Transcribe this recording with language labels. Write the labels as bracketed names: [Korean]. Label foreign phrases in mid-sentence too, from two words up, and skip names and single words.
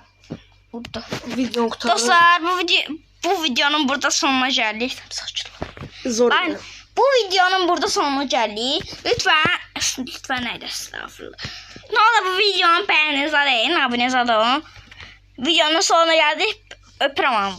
[Azerbaijani] Burada. Video qurtarır. Dostlar bu videonun burada sonuna gəldik. Zor. Bu videonun burada sonuna gəldik. [Turkish] Lütfen neydi estağfurullah. Ne olur bu videonun beğeninizi alın, abunenizi alın. Videonun sonuna geldik. [Azerbaijani] Öpürəm.